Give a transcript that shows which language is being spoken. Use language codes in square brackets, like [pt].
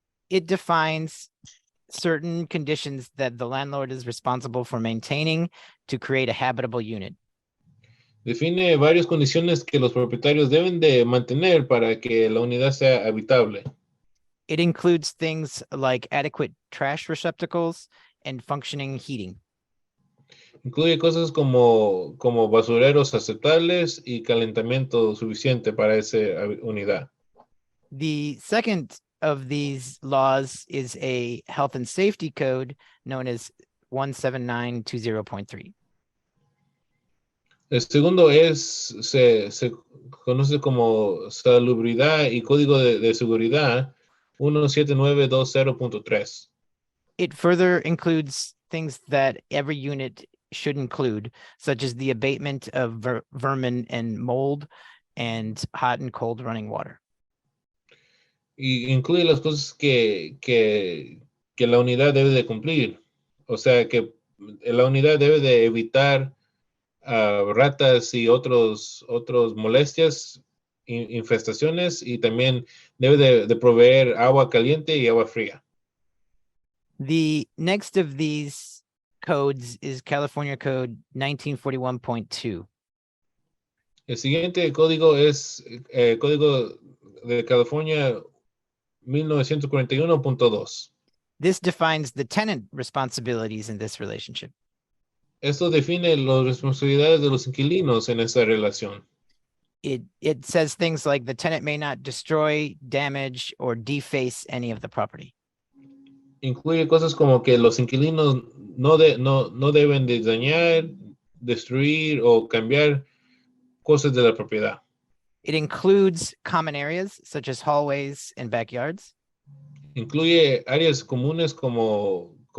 [en] It defines certain conditions that the landlord is responsible for maintaining to create a habitable unit. [es] Define varias condiciones que los propietarios deben de mantener para que la unidad sea habitable. [en] It includes things like adequate trash receptacles and functioning heating. [es] Incluye cosas como basureros aceptables y calentamiento suficiente para esa unidad. [en] The second of these laws is a health and safety code known as 17920.3. [es] El segundo se conoce como salubridad y código de seguridad 17920.3. [en] It further includes things that every unit should include, such as the abatement of vermin and mold and hot and cold running water. [es] Y incluye las cosas que la unidad debe de cumplir. O sea, que la unidad debe de evitar ratas y otros molestias, infestaciones, y también debe de proveer agua caliente y agua fría. [en] The next of these codes is California Code 1941.2. [es] El siguiente código es Código de California 1941.2. [en] This defines the tenant responsibilities in this relationship. [es] Esto define las responsabilidades de los inquilinos en esta relación. [en] It says things like the tenant may not destroy, damage, or deface any of the property. [es] Incluye cosas como que los inquilinos no deben de dañar, destruir o cambiar cosas de la propiedad. [en] It includes common areas such as hallways and backyards. [es] Incluye áreas comunes como